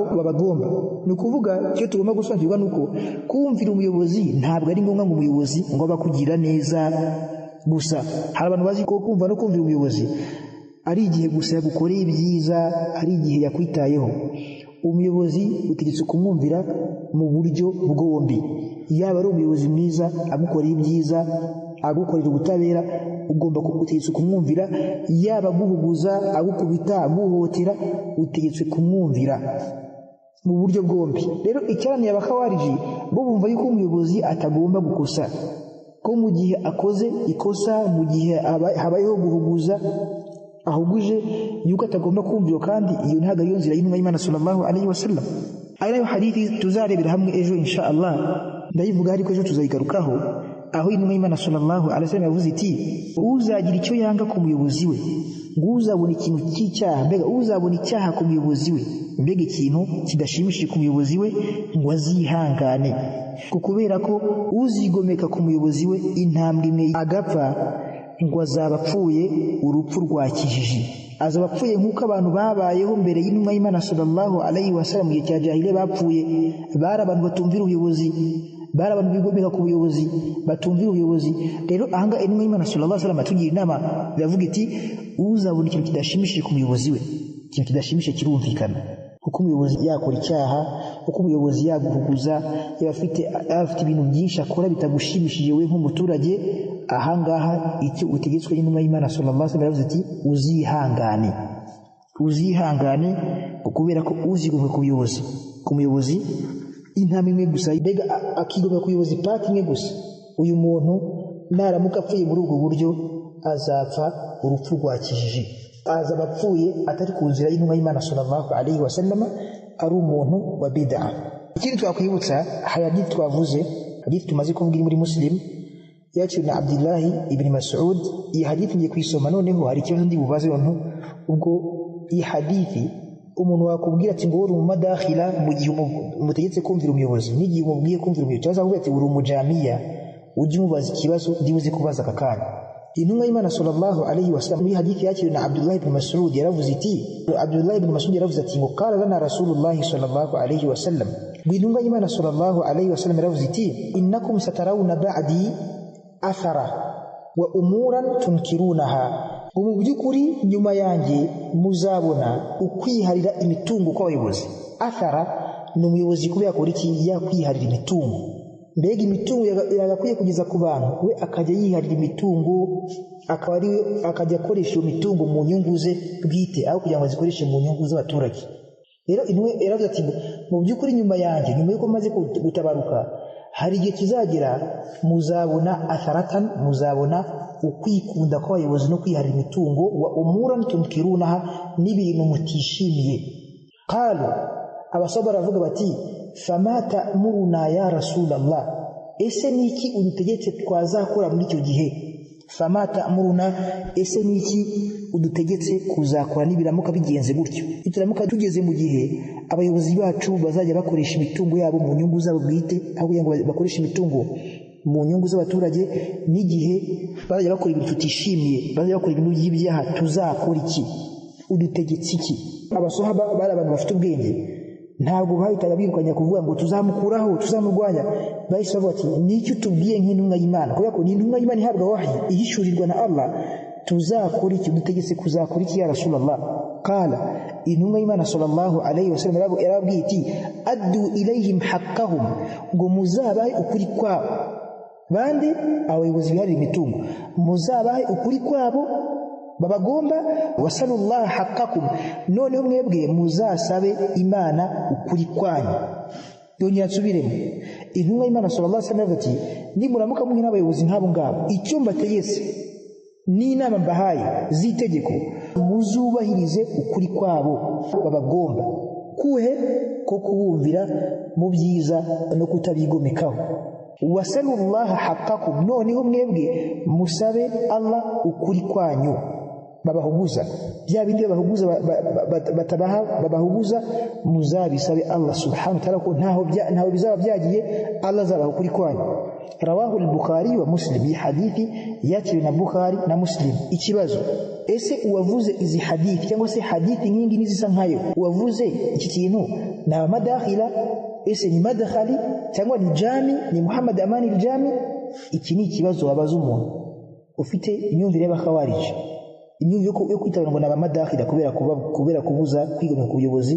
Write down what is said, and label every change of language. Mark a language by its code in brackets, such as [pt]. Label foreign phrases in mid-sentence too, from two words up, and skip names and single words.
[rw] babagomba ni ukuvuga cyo tugomba gusobanukirwa nuko kumvira umuyobozi ntabwo ari ngombwa ngo umuyobozi ngo abakugira neza gusa hari abantu bazi ko kumva no kumvira umuyobozi ari igihe gusa yagukoreye ibyiza ari igihe yakwitayeho umuyobozi utegetse kumwumvira mu buryo bwombi yaba ari umuyobozi mwiza agukorera ibyiza agukorera ubutabera ugomba kugutegetse kumwumvira yaba guhuguza agukubita aguhotera utegetse kumwumvira mu buryo bwombi rero icyaraniye abakawariji bo bumva yuko umuyobozi atagomba gukosa ko mu gihe akoze ikosa mu gihe habayeho guhuguza ahuguje yuko atagomba kumvira kandi iyo ntago ariyo nzira y'intumwa y'Imana [ar] صلى الله عليه وسلم [rw] ari nayo hadithi tuzarebera hamwe ejo [ar] إن شاء الله [rw] ndayivuga ariko ejo tuzayigarukaho aho intumwa y'Imana [ar] صلى الله عليه وسلم [rw] yavuze iti uzagira icyo yanga ku muyobozi we ngo uzabona ikintu cy'icyaha mbega uzabona icyaha ku muyobozi we mbega ikintu kidashimishije ku muyobozi we ngo azihangane kubera ko uzigomeka ku muyobozi we intambwe imwe agapfa ngo azaba apfuye urupfu rwa kijiji azaba apfuye nk'uko abantu babayeho mbere y'intumwa y'Imana [ar] صلى الله عليه وسلم [rw] mu gihe cya jahiliya bapfuye bari abantu batumvira ubuyobozi bari abantu bigomeka ku buyobozi batumvira ubuyobozi rero ahanga intumwa y'Imana [ar] صلى الله عليه وسلم [rw] atugira inama iravuga iti uzabona ikintu kidashimishije ku muyobozi we ikintu kidashimishije kirumvikana kuko umuyobozi yakora icyaha kuko umuyobozi yaguhuguza yaba afite ibintu byinshi akora bitagushimishije we nk'umuturage ahangaha icyo utegetswe n'intumwa y'Imana [ar] صلى الله عليه وسلم [rw] ati uzihangane kubera ko uzigomeka ku muyobozi intambwe imwe gusa mbega akigomeka ku buyobozi pati imwe gusa uyu muntu naramuka apfuye muri ubwo buryo azapfa urupfu rwa kijiji azaba apfuye atari ku nzira y'intumwa y'Imana sallallahu [ar] عليه وسلم [rw] ari umuntu wa bid'a ikindi twakwibutsa hadith twavuze hadith tumaze kuvuga muri Muslim yaciwe na Abdullah ibn Mas'ud iyi hadithi ngiye kwisoma noneho hari ikibazo ndi bubaze abantu ubwo iyi hadithi umuntu wakubwira ati ngo uri umadakhila mu gihe umutegetse kumvira umuyobozi n'igihe umubwiye kumvira umuyobozi cyangwa akubwira ati uri umujamiya ujye umubaza ikibazo ndibuze kubaza akakanya intumwa y'Imana sallallahu alayhi wasallam muri hadithi yaciwe na Abdullah ibn Mas'ud yaravuze iti Abdullah ibn Mas'ud yaravuze ati ngo [ar] قال لنا رسول الله صلى الله عليه وسلم [rw] Gwinunga y'Imana [ar] صلى الله عليه وسلم [rw] yaravuze iti [ar] إنكم سترون بعدي أثرة وأمورا تنكرونها, [rw] mu byukuri nyuma yanjye muzabona ukwiharira imitungo kw'abayobozi. Athara ni umuyobozi kubera ko iki yakwiharira imitungo, mbega imitungo yagakwiye kugeza ku bantu, we akajya yiharira imitungo, akaba ari akajya akoresha iyo mitungo mu nyungu ze bwite aho kugira ngo azikoreshe mu nyungu z'abaturage. Rero inwe yaravuze ati mu byukuri nyuma yanjye, nyuma yuko maze gutabaruka, hari igihe kizagera muzabona atharatan, muzabona ukwikunda kw'abayobozi no kwiharira imitungo, [ar] وأمورا تنكرونها, [rw] n'ibintu mutishimiye. [ar] Qalu, [rw] abasaba baravuga bati [ar] فما تأمرنا يا رسول الله, [rw] ese niki udutegetse twazakora muri icyo gihe? [ar] فما تأمرنا, [rw] ese niki udutegetse kuzakora nibiramuka bigenze gutyo? Ituramuka tugeze mu gihe abayobozi bacu bazajya bakoresha imitungo yabo mu nyungu zabo bwite aho kugira ngo bakoreshe imitungo mu nyungu z'abaturage, n'igihe bazajya bakora ibintu tutishimiye, bazajya bakora ibintu by'ibyaha, tuzakora iki? Udutegetse iki? Abasahaba bari abantu bafite ubwenge, ntabwo bahitaga birukanya kuvuga ngo tuzamukuraho, tuzamurwanya. Bahise bavuga ati nicyo tubwiye nk'intumwa y'Imana, kubera ko ni intumwa y'Imana ihabwa wahi, ihishurirwa na Allah. Tuzakora iki? Dutegetse kuzakora iki [ar] يا رسول الله? [rw] Qala, intumwa y'Imana [ar] صلى الله عليه وسلم [rw] yarabwiye iti [ar] أدوا إليهم حقهم, [rw] ngo muzabahe ukuri kwabo. Bande? Abayobozi biharira imitungo, muzabahe ukuri kwabo babagomba. [ar] وسلوا الله حقكم, [rw] noneho mwebwe muzasabe Imana ukuri kwanyu. Donyera nsubiremo, intumwa y'Imana [ar] صلى الله عليه وسلم [rw] ati nimuramuka muhe n'abayobozi nk'abo ngabo, icyo mbategetse n'inama mbahaye z'itegeko, muzubahirize ukuri kwabo babagomba. Kuhe? Ko kubumvira mu byiza no kutabigomekaho. [ar] وسلوا الله حقكم, [rw] noneho mwebwe musabe Allah ukuri kwanyu babahuguza. Bya bindi babahuguza batabaha babahuguza, muzabisabe Allah [ar] سبحانه وتعالى [rw] ko ntaho bizaba byagiye, Allah azabaha ukuri kwanyu. [ar] رواه البخاري ومسلم, [rw] iyi hadithi yakiriwe na Bukhari na Muslim. Ikibazo, ese uwavuze izi hadithi cyangwa se hadithi nyingi nizisa nkayo, uwavuze iki kintu ni madakhila? Ese ni madakhali cyangwa ni jami? Ni Muhammad Amani al-Jami? Iki ni ikibazo wabaza umuntu ufite imyumvire y'abakhawarij, imyumvire yo kwitabira ngo n'abamadakhila kubera kubuza kwigomeka ku buyobozi.